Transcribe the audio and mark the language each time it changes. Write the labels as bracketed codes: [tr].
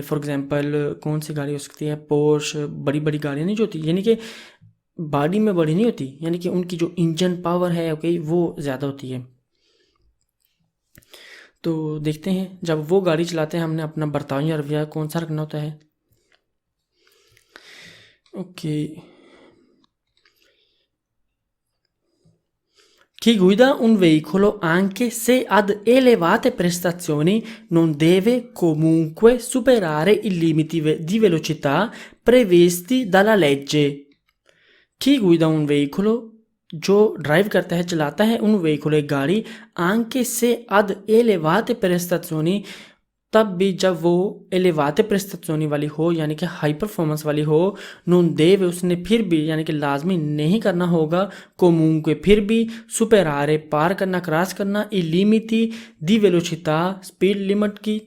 [hi] For example कौन सी गाड़ी हो सकती है, पोर्श, बड़ी बड़ी गाड़ियाँ नहीं जो होती, यानी कि बॉडी में बड़ी नहीं होती, यानी कि उनकी जो इंजन पावर है ओके वो ज़्यादा होती है। तो देखते हैं जब वो गाड़ी चलाते हैं हमने अपना बर्ताव या रवैया कौन सा रखना होता है। [it] ओके, chi guida un veicolo anche se ad elevate prestazioni non deve comunque superare i limiti di velocità previsti dalla legge। chi guida un veicolo, [hi] जो ड्राइव करता है चलाता है उन वेहिकुल गाड़ी, [it] anche se ad elevate prestazioni, [hi] तब भी जब वो एलेवाते प्रेस्ताzioni वाली हो, यानी कि हाई परफॉर्मेंस वाली हो, [it] non deve [hi] उसने फिर भी यानी कि लाजमी नहीं करना होगा, [it] comunque [hi] फिर भी, [it] superare [hi] पार करना क्रॉस करना, [it] i limiti di velocità [hi] speed limit की।